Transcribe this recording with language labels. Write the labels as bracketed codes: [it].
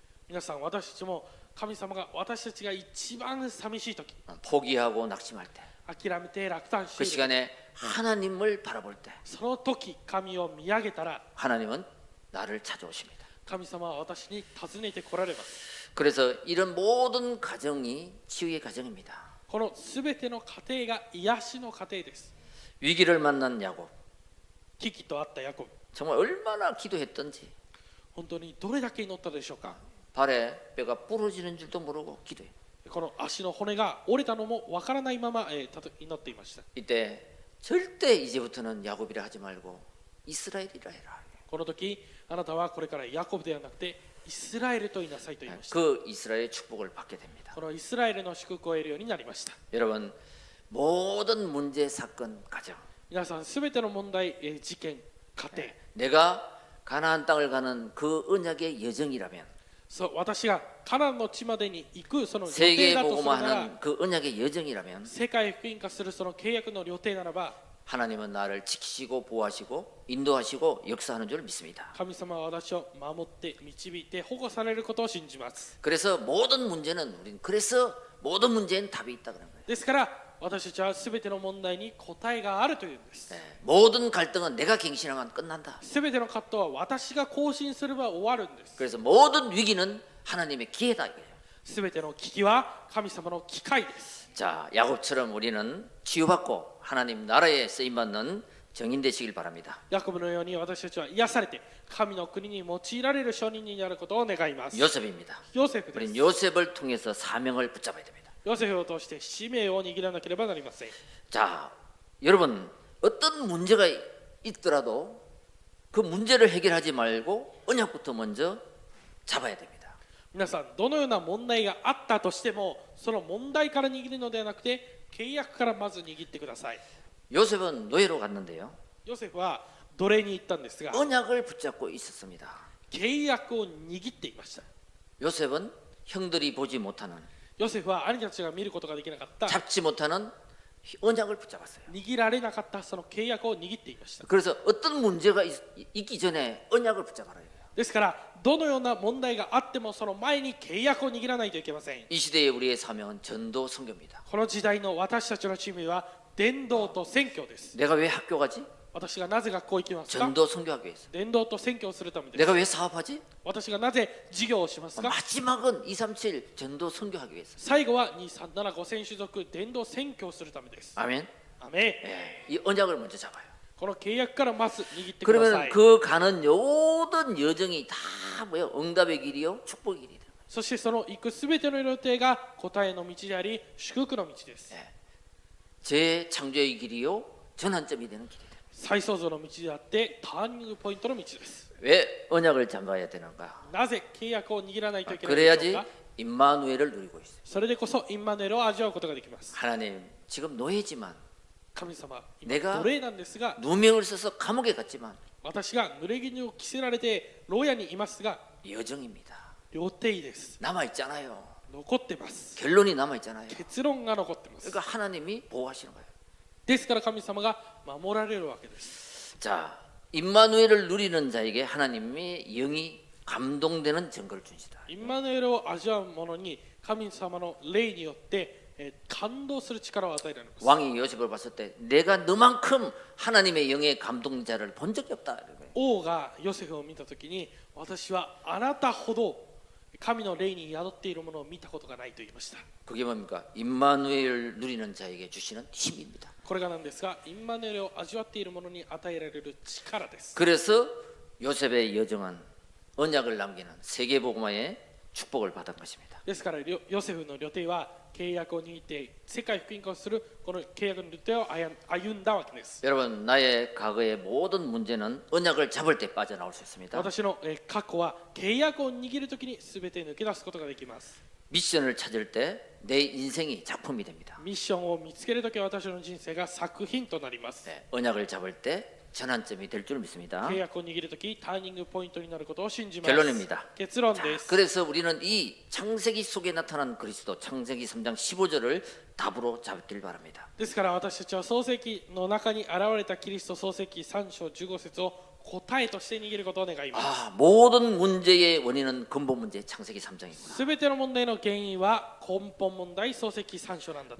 [ja] 皆さん、私たちも神様が私たちが一番寂しい時、 [ko] 포기하고 낙심할 때 그 [ja] 諦めて落胆している、 [ko] 시간에 하나님을 바라볼 때 [ja] その時神を見上げたら [ko] 하나님은 나를 찾아오십니다. [ja] 神様は私に訪ねて来られます。 [ko] 그래서 이런 모든 과정이 치유의 과정입니다. [ja] このすべての過程が癒しの過程です。 [ko] 위기를 만난 야곱 [ja] 危機とあったヤコブ、 [ko] 정말 얼마나 기도했던지 [ja] 本当にどれだけ祈ったでしょうか。 [ko] 발에 뼈가 부러지는 줄도 모르고 기도해. [ja] この足の骨が折れたのもわからないまま祈っていました。 [ko] 이때 절대 이제부터는 야곱이라 하지 말고 이스라엘이라 해라. [ja] この時あなたはこれからヤコブではなくてイスラエルと言いなさいと言いました。 [ko] 그 이스라엘의 축복을 받게 됩니다. [ja] このイスラエルの祝福を得るようになりました。 [ko] 여러분 모든 문제 사건 가정 [ja] 皆さん、すべての問題、事件、家庭、 [ko] 내가 가나안 땅을 가는 그 언약의 여정이라면 [ja] そう私がカナンの地までに行くその予定 [ko] 세계에 [ja] だとするな [ko] 하는 그 언약의 여정이라면 [ja] 世界福音化するその契約の予定ならば、 [ko] 하나님은 나를 지키시고 보호하시고 인도하시고 역사하는 줄 믿습니다. [ja] 神様は私を守って導いて保護されることを信じます。 [ko] 그래서 모든 문제는 그래서 모든 문제엔 답이 있다 그런 거예요. [ja] ですから私たちはすべての問題に答えがあるというんです。 [ko] 모든 갈등은 내가 갱신하면 끝난다. [ja] すべての葛藤は私が更新すれば終わるんです。 [ko] 그래서 모든 위기는 하나님의 기회다 이거예요. [ja] すべての危機は神様の機会です。 [ko] 자, 야곱처럼 우리는 치유받고 하나님 나라에 쓰임 받는 정인 되시길 바랍니다. [ja] ヤコブのように私たちは癒されて神の国に用いられる証人になることを願います。 [ko] 요셉입니다. [ja] ヨセフで [ko] 우리는 [ja] す。 [ko] 요셉을 통해서 사명을 붙잡아야 됩니다. [ja] ヨセフを通して使命を握らなければなりません。 [ko] 자, 여러분 어떤 문제가 있더라도 그 문제를 해결하지 말고 언약부터 먼저 잡아야 됩니다. [ja] 皆さん、どのような問題があったとしてもその問題から握るのではなくて契約からまず握ってください。 [ko] 요셉은 노예로 갔는데요. [ja] ヨセフは奴隷に行ったんですが [ko] 언약을 붙잡고 있었습니다. [ja] 契約を握っていました。 [ko] 요셉은 형들이 보지 못하는 [ja] ヨセフは兄たちが見ることができなかった [ko] 잡지 못하는 언약을 붙잡았어요. [ja] 握られなかったその契約を握っていました。 [ko] 그래서 어떤 문제가 있기 전에 언약을 붙잡아라. [ja] ですからどのような問題があってもその前に契約を握らないといけません。 [ko] 이 시대의 우리의 사명은 전도 선교입니다. [ja] この時代の私たちのチームは伝道と宣教です。 [ko] 내가 왜 학교 가지? [ja] 私がなぜ学校行きますか？ [ko] 전도 선교하기 위해서. [ja] 伝道と宣教をするためです。 [ko] 내가 왜 사업하지? [ja] 私がなぜ事業をしますか？ [ko] 마지막은 237 전도 선교하기 위해서. [ja] 最後は2375選種族伝道宣教をするためです。 [ko] 아멘. [ja] アメン。 [ko] 예, 이 언약을 먼저 잡아요. [ja] この契約からまず握ってくださ [ko] 그 가는 모든 여정이 다 뭐요? 응답의 길이요, 축복의 길이 돼요. [ja] そしてその行くすべての予定が答えの道であり祝福の道です。 [ko] 재창조의 길이요, 전환점이 되는 길이 돼요. [ja] 再創造の道であってターニングポイントの道です。 [ko] 왜 언약을 잡아야 되는가? [ja] なぜ契約を握らないといけないでしょう [ko] 그래야지 [ja] か？ [ko] 임마누엘을 누리고 있어요. [ja] それでこそインマヌエルを味わうことができます。 [ko] 하나님, 지금 노예지만 [ja] 神様、 [ko] 내가 [ja] 今奴隷なんですが、 [ko] 누명을 써서 감옥에 갔지만 [ja] 私が濡れ衣を着せられて牢屋にいますが、 [ko] 여정입니다. [ja] 予定です。 [ko] 남아 있잖아요. [ja] 残ってます。 [ko] 결론이 남아 있잖아요. [ja] 結論が残ってます。 [ko] 그러니까 하나님이 보호하시는 거예요. [ja] ですから神様が守られるわけです。 [ko] 자, 임마누엘을 누리는 자에게 하나님의 영이 감동되는 증거를 주시다. [ja] インマヌエルを味わう者に神様の霊によって感動する力を与えられます。 [ko] 왕이 요셉을 봤을 때 내가 너만큼 하나님의 영의 감동자를 본 적이 없다. [ja] 王がヨセフを見たときに、私はあなたほど神の霊に宿っているものを見たことがないと言いました。 [ko] 그게 뭡니까? 임마누엘 누리는 자에게 주시는 힘입니다. [ja] これがなんですが、インマヌエルを味わっているものに与えられる力です。 [ko] 그래서 요셉의 여정은 언약을 남기는 세계복음화의 축복을 받은 것입니다. [ja] ですからヨセフの旅程は契約を握って世界福音化をするこの契約の旅程を歩んだわけです。 [ko] 여러분, 나의 과거의 모든 문제는 언약을 잡을 때 빠져나올 수 있습니다. [ja] 私の過去は契約を握るときに全て抜け出すことができます。 [ko] 미션을 찾을 때 내 인생이 작품이 됩니다. [ja] ミッションを見つけるとき私の人生が作品となります。 [ko] 네, 언약을 잡을 때 전환점이 될 줄 믿습니다. [ja] 契約を握るときターニングポイントになることを信じます。 [ko] 결론입니다. [ja] 結論です。 [ko] 그래서 우리는 이 창세기 속에 나타난 그리스도 창세기 3장 15절을 답으로 잡길 바랍니다. [ja] ですから私たちは創世記の中に現れたキリスト創世記3章15節を答えとして握ることを願います。 [ko] 아, 모든 문제의 원인은 근본 문제 창세기 3장이구나. [ja] すべての問題の原因は根本問題創世記3章なんだと。